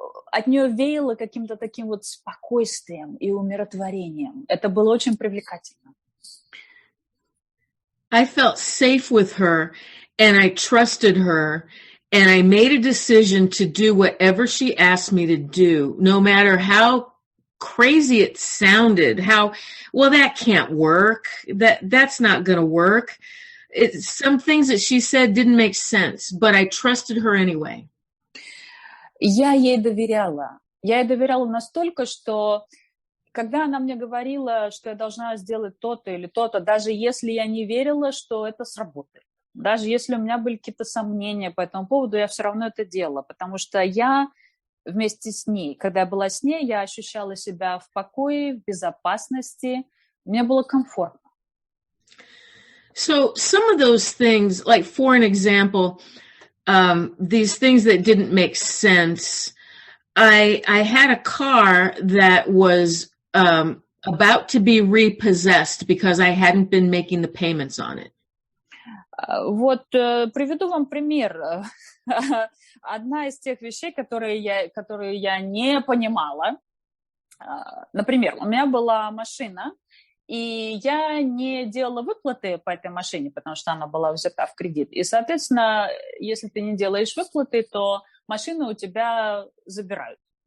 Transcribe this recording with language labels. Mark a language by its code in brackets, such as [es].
[ru] От нее веяло каким-то таким вот спокойствием и умиротворением. Это было очень привлекательно. [en] I felt safe with her, and I trusted her, and I made a decision to do whatever she asked me to do, no matter how crazy it sounded, well, that can't work, that's not going to work. Some things that she said didn't make sense, but I trusted her anyway. [ru] Я ей доверяла настолько, что когда она мне говорила, что я должна сделать то-то или то-то, даже если я не верила, что это сработает, даже если у меня были какие-то сомнения по этому поводу, я все равно это делала, потому что я вместе с ней, когда я была с ней, я ощущала себя в покое, в безопасности, мне было комфортно. [en] So some of those things, like for an example, these things that didn't make sense, I had a car that was about to be repossessed because I hadn't been making the payments on it. [ru] Вот приведу вам пример. Одна из тех вещей, которые я не понимала. Например, у меня была машина, и я не делала выплаты по этой машине, потому что она была взята в кредит. И, соответственно, если ты не делаешь выплаты, то машину у тебя забирают.